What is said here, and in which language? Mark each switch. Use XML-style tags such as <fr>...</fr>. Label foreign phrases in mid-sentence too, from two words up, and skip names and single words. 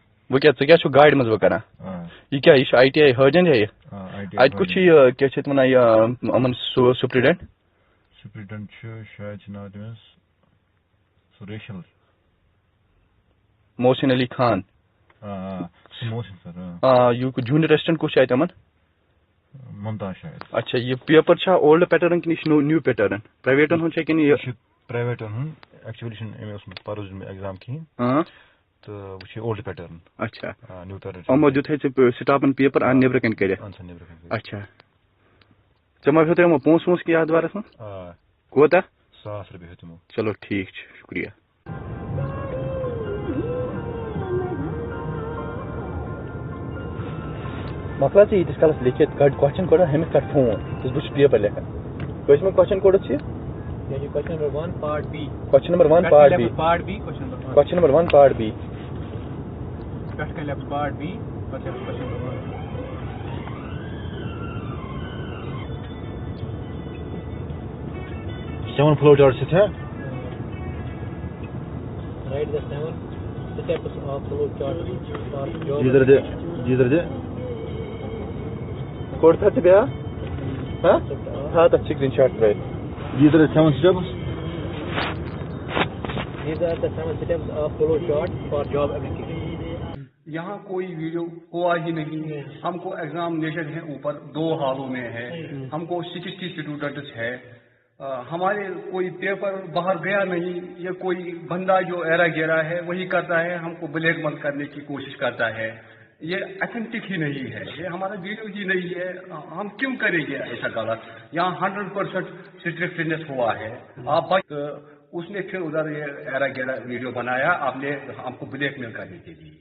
<ks>وۄنۍ کیٛاہ ژٕ کیٛاہ چھُکھ گاڑِ منٛز وۄنۍ کران یہِ کیٛاہ یہِ چھُ آی ٹی آی ہٲرجن یا یہِ اَتہِ کُس چھُ یہِ کیٛاہ چھِ اَتھ وَنان یہِ یِمن سُپرِڈنٛٹ سُپرِڈنٛٹ چھُ شاید چھُ ناو تٔمِس سُہ ریشل محسن علی خان سُہ محسن سر یہِ</ks> <en>junior assistant</en> <ks>کُس چھُ اَتہِ یِمن ممتاز شاید اچھا یہِ پیپر چھا</ks> <en>old pattern</en> <ks>کِنہٕ یہِ چھُ</ks> <en>new pattern</en> <ks>پرٛایویٹن ہُنٛد چھا کِنہٕ یہِ چھُ پرٛایویٹن ہُنٛد ایکچُؤلی چھُنہٕ أمۍ اوسمُت پَرُس دیُتمُت ایٚگزام کِہیٖنۍ تہٕ وۄنۍ چھُ</ks> <en>old pattern</en> <ks>اچھا</ks> <en>new pattern</en> <ks>یِمو دیُت ژےٚ سٹافن پیپر نیٚبرٕ کَنۍ کٔرِتھ اچھا ژےٚ ما ہیوٚتُے یِمو پونٛسہٕ وونٛسہٕ کیٚنٛہہ اَتھ بارس منٛز کوتاہ $1,000 ہیوٚت تِمو چلو ٹھیٖک چھُ شُکریہ مۄکلاو ژےٚ ییٖتِس کالس لیکھِتھ کڑ</ks> <en>question code</en> <ks>ہُمِس کر فون بہٕ چھُس پیپر لیکھان کٔژمہِ کوسچن کوڑُک چھُ یہِ</ks> <en>question number 1 part B question number 1 part B question number 1 part B</en> <ks>پٮ۪ٹھ کَنہِ لیکھٕ</ks> <en>part B</en> <ks>پتہٕ لیکھٕ</ks> <en>question number 1 7 flow charts ہے Write the 7 steps of flow chart for job.</en> <ks>جیدر دے کوڑ تھا ژٕ بیٛاکھ تھاو تَتھ سِکریٖن شاٹ ترٲیِتھ</ks> <en>جیدر 7 steps These are the 7 steps of flow chart for job application.</en> <ur>यहाँ کوئی ویڈیو ہوا ہی نہیں ہے ہم کو ایگزامینیشن ہے اوپر 2 ہالوں میں ہے ہم کو 60 اسٹوڈنٹس ہے ہمارے کوئی پیپر باہر گیا نہیں یہ کوئی بندہ جو ایرا گیرا ہے وہی کرتا ہے ہم کو بلیک میل کرنے کی کوشش کرتا ہے یہ اتھینٹک ہی نہیں ہے یہ ہمارا ویڈیو ہی نہیں ہے ہم کیوں کریں گے ایسا غلط یہاں 100% اسٹرکٹنیس ہوا ہے آپ اس نے پھر ادھر یہ ایرا گیرا ویڈیو بنایا آپ نے ہم کو بلیک میل کرنے کے لیے</ur>